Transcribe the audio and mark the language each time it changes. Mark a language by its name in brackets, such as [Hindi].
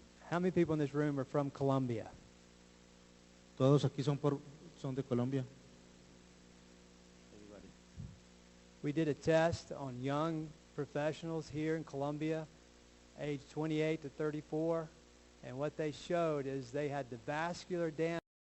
[English] How many people in this room are from Colombia? [Spanish] ¿Todos aquí son de Colombia? [English] We did a test on young professionals here in Colombia, age 28 to 34, and what they showed is they had the vascular damage.